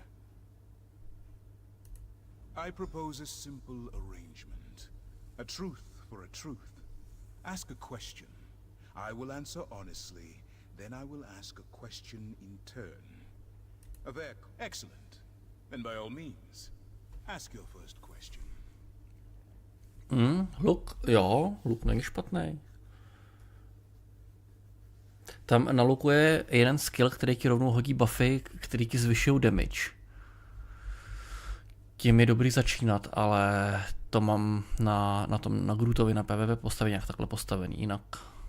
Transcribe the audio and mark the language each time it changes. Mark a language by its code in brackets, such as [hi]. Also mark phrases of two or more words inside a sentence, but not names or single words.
[en] I propose a simple arrangement. A truth for a truth. Ask a question. I will answer honestly, then I will ask a question in turn. There, excellent. Then by all means, ask your first question. [cs] Luk není špatný. Tam na luku je jeden skill, který ti rovnou hodí buffy, který ti zvyšují damage. Tím je dobrý začínat, ale to mám na Grutovi na PvP postavení nějak takhle postavený, jinak.